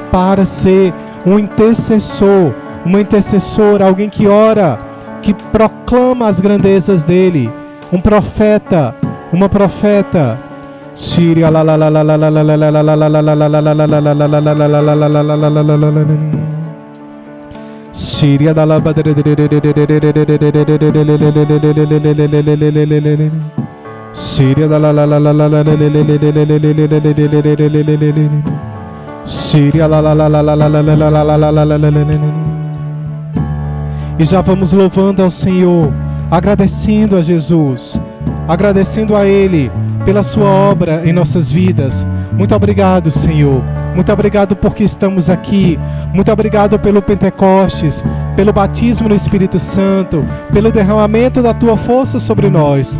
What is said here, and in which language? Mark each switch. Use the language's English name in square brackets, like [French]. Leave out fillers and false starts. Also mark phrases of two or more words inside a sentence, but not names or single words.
[Portuguese] para ser um intercessor, uma intercessora, alguém que ora, que proclama as grandezas dele, um profeta, uma profeta. Síria la la la la la la la la la la la la Síria da la Síria da la la la la la la Síria la la la la la la la. E já vamos louvando ao Senhor, agradecendo a Jesus, agradecendo a Ele pela sua obra em nossas vidas. Muito obrigado, Senhor. Muito obrigado porque estamos aqui. Muito obrigado pelo Pentecostes, pelo batismo no Espírito Santo, pelo derramamento da Tua força sobre nós.